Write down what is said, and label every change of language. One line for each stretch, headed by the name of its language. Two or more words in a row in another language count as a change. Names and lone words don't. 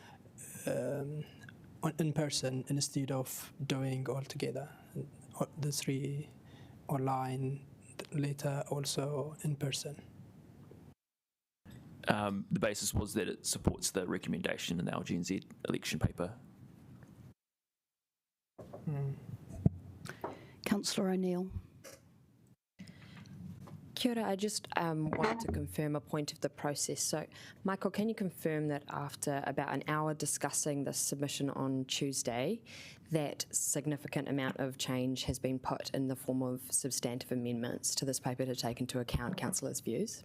English: in person instead of doing all together, the three online, later also in person? The basis was that it supports the recommendation in the LGNZ election paper. Councillor O'Neill.
Māori: Kia ora,
English: I just wanted to confirm a point of the process. So, Michael, can you confirm that after about an hour discussing this submission on Tuesday, that significant amount of change has been put in the form of substantive amendments to this paper to take into account councillors' views?